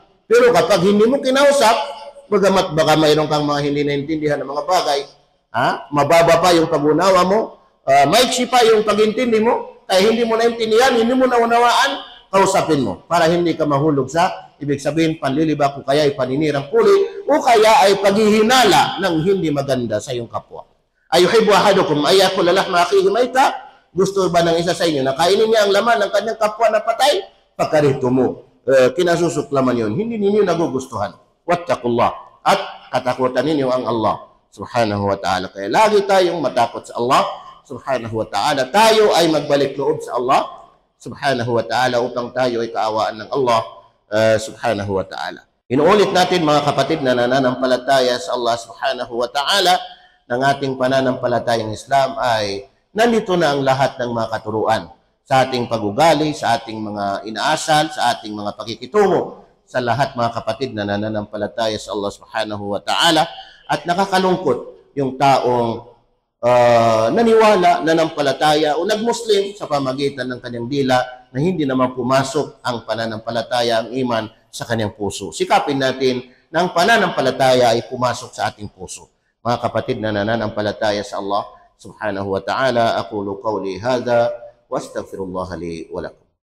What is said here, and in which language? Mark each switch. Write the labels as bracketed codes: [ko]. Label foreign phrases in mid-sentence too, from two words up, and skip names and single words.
[tl] Pero kapag hindi mo kinausap, bagamat baka mayroon kang mga hindi naintindihan ng mga bagay, mababa pa yung pag-unawa mo, maiksi pa yung pag-intindi mo, kaya hindi mo naintindihan, hindi mo naunawaan, kausapin mo para hindi ka mahulog sa, ibig sabihin, panlilibak o kaya ay paninirang puli o kaya ay paghihinala ng hindi maganda sa iyong kapwa. [ar] أيحب أحدكم أن يأكل لحم أخيه ميتا. [tl] Gusto ba ng isa sa inyo na kainin niya ang laman ng kanyang kapwa na patay? Fakarihtumu. Kinasusuklaman yun. Hindi ninyo nagugustuhan. Wattaqullah. At katakutan ninyo ang Allah [ar] سبحانه وتعالى. [tl] Kaya lagi tayong matakot sa Allah [ar] سبحانه وتعالى. [tl] Tayo ay magbalik loob sa Allah [ar] سبحانه وتعالى [tl] upang tayo ay kaawaan ng Allah [ar] سبحانه وتعالى. [tl] Inuulit natin mga kapatid na nananampalataya sa Allah [ar] سبحانه وتعالى [tl] ng ating pananampalatayang Islam ay nandito na ang lahat ng mga katuruan sa ating pag-ugali, sa ating mga inaasal, sa ating mga pakikitungo sa lahat mga kapatid na nananampalataya sa Allah [ar] سبحانه وتعالى. [tl] At nakakalungkot yung taong naniwala, nanampalataya o nagmuslim sa pamagitan ng kanyang dila na hindi naman pumasok ang pananampalataya, ang iman sa kanyang puso. Sikapin natin na ang pananampalataya ay pumasok sa ating puso. Mga kapatid na nananampalataya sa Allah [ar] سبحانه وتعالى أقول قولي هذا وأستغفر الله لي ولكم.